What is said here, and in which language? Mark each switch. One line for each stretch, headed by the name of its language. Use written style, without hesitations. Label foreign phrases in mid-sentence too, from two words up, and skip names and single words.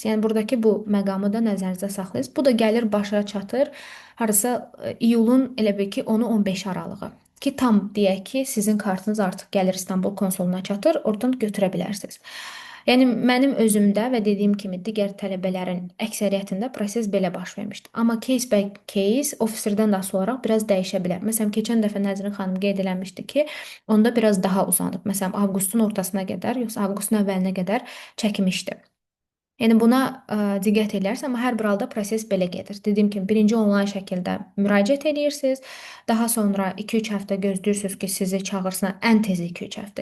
Azerbaijani: Yəni buradakı bu məqamı da nəzərinizdə saxlayın. Bu da gəlir başa çatır hardasa iyulun elə bil ki 10-15 aralığı. Ki tam deyək ki, sizin kartınız artıq gəlir İstanbul konsuluna çatır, oradan götürə bilərsiniz. Yəni mənim özümdə və dediyim kimi digər tələbələrin əksəriyyətində proses belə baş vermişdi. Amma
English: case by case
Azerbaijani: officerdən də asılı olaraq biraz dəyişə bilər. Məsələn, keçən dəfə Nəzrin xanım qeyd eləmişdi ki, onda biraz daha uzanıb. Məsələn, avqustun ortasına qədər, yoxsa avqustun əvvəlinə qədər çəkmişdi. Yəni buna diqqət edərsiniz, amma hər bir halda proses belə gedir. Dediyim kimi, birinci onlayn şəkildə müraciət edirsiniz, daha sonra 2-3 həftə gözləyirsiniz ki, sizi çağırsınlar, ən tezi 2-3 həftə.